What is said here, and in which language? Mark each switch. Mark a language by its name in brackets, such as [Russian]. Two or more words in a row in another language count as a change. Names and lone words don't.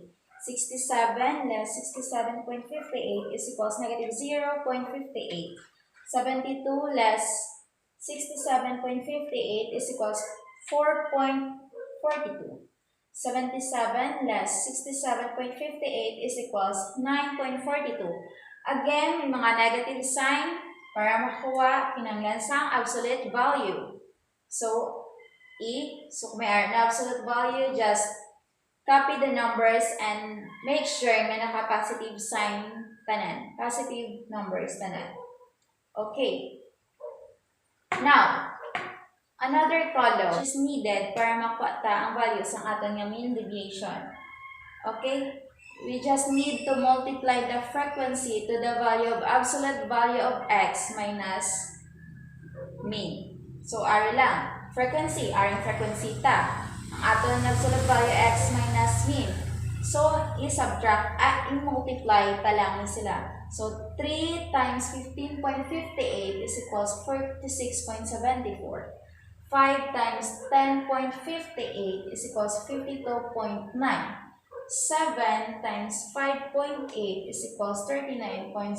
[English] 67 less 67.58 is equals negative 0.58. 72 less 67.58 is equals 4.42. 77 less 67.58 is equals 9.42. Again, [Hiligaynon] may mga [English] negative sign [Hiligaynon] para makuha kinanglansang [English] absolute value. [Hiligaynon] So kung may [English] absolute value, just copy the numbers and make sure [Hiligaynon] may naka-positive sign tanan. [English] Positive numbers tanan. Okay. Now, another column is needed [Hiligaynon] para makuha ang [English] values [Hiligaynon] ng aton nga [English] mean deviation. Okay? We just need to multiply the frequency to the value of absolute value of x minus mean. So, [Hiligaynon] ari lang. Frequency, aring frequency ta. Ang aton [English] absolute value x minus mean. [Hiligaynon] So, i-subtract at i-multiply ta lang sila. [English] So, 3 times 15.58 is equals 46.74. 5 times 10.58 is equals 52.9. 7 times 5.8 is equals 39.06.